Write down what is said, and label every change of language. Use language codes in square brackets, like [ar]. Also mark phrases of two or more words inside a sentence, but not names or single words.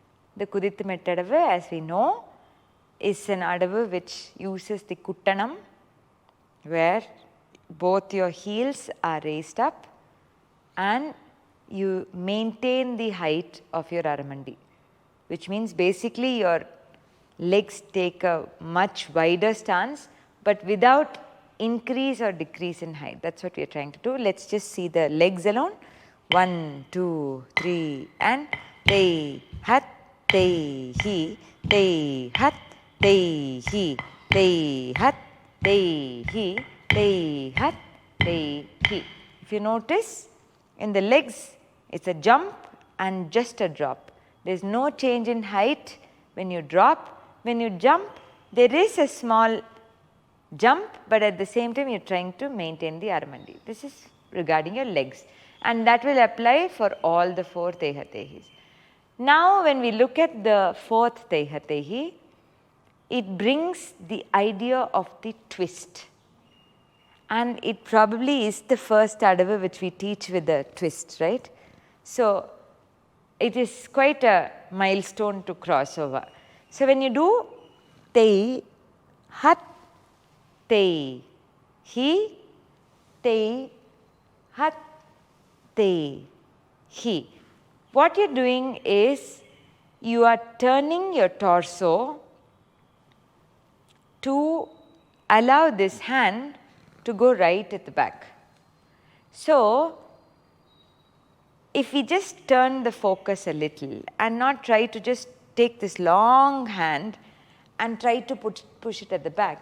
[en] The Kudittumettadavu, as we know, is an adavu which uses the kuttanam, where both your heels are raised up and you maintain the height of your aramandi, which means basically your legs take a much wider stance, but without increase or decrease in height. That's what we are trying to do. Let's just see the legs alone. 1, 2, 3, and te, hat, te, hi, te, hat, te, hi, te, hat, te, hi, te, hat, te, hi. If you notice, in the legs, it's a jump and just a drop. There's no change in height when you drop. When you jump, there is a small jump, but at the same time, you're trying to maintain the aramandi. This is regarding your legs. And that will apply for all the 4 Tehatehis. Now, when we look at the 4th Tehatehi, it brings the idea of the twist. And it probably is the first adavu which we teach with the twist, right? So, it is quite a milestone to cross over. So, when you do te, hat, te, hi, te, hat, te, hi. What you are doing is you are turning your torso to allow this hand to go right at the back. So, if we just turn the focus a little and not try to just take this long hand and try to push it at the back.